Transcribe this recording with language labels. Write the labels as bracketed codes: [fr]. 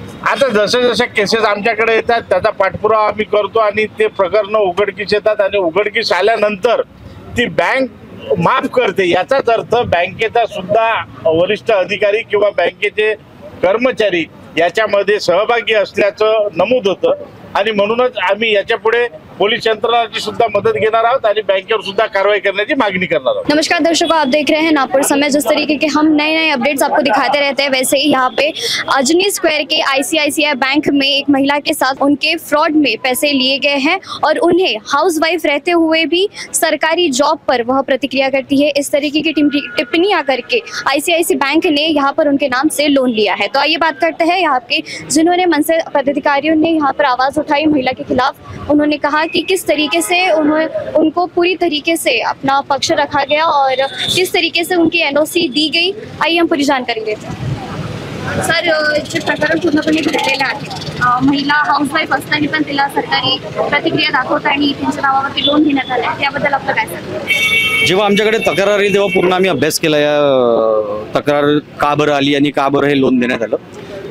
[mr] आता जसे जसे केसेस आमच्याकडे येतात त्याचा पाठपुरावा आम्ही करतो आणि ते प्रकरण उघडकीस येतात आणि उघडकीस आल्यानंतर ती बँक माफ करते। याचाच अर्थ बँकेचा सुद्धा वरिष्ठ अधिकारी किंवा बँकेचे कर्मचारी याच्यामध्ये सहभागी असल्याचं नमूद होतं आणि म्हणूनच आम्ही याच्या पुढे पुलिस यंत्रणाची सुद्धा मदद घेणार आहोत आणि बैंकेवर सुद्धा [hi] कार्रवाई करने की मांगनी करना [mr] आहोत। [hi] नमस्कार दर्शकों, आप देख रहे हैं नागपुर समय। जिस तरीके के हम नए अपडेट्स आपको दिखाते रहते हैं, वैसे ही यहाँ पे अजनी स्क्वायर के आईसीआईसीआई बैंक में एक महिला के साथ उनके फ्रॉड में पैसे लिए गए हैं और उन्हें हाउसवाइफ रहते हुए भी सरकारी जॉब पर वह प्रतिक्रिया करती है। इस तरीके की टिप्पणियां करके आईसीआईसीआई बैंक ने यहाँ पर उनके नाम से लोन लिया है। तो आइए बात करते हैं यहाँ के जिन्होंने मनसे पदाधिकारियों ने यहाँ पर आवाज उठाई महिला के खिलाफ। उन्होंने कहा कि किस तरीके से उनको पूरी तरीके से अपना पक्ष रखा गया और किस तरीके से उनकी एनओसी दी गई। आइए हम पूरी जानकारी लेते हैं। [mr] सर, जे प्रकरण पूर्णपणे घडलेलं आहे, महिला हाऊसवाईफ असताना पण तिला सरकारी प्रतिक्रिया दाखवता आणि त्यांच्या नावावरती लोन घेण्यात आलं आहे, त्याबद्दल आपलं काय सांगता? जेव्हा आमच्याकडे तक्रार आली तेव्हा पूर्ण आम्ही अभ्यास केला या तक्रार का बरं आली आणि का बरं हे लोन देण्यात आलं।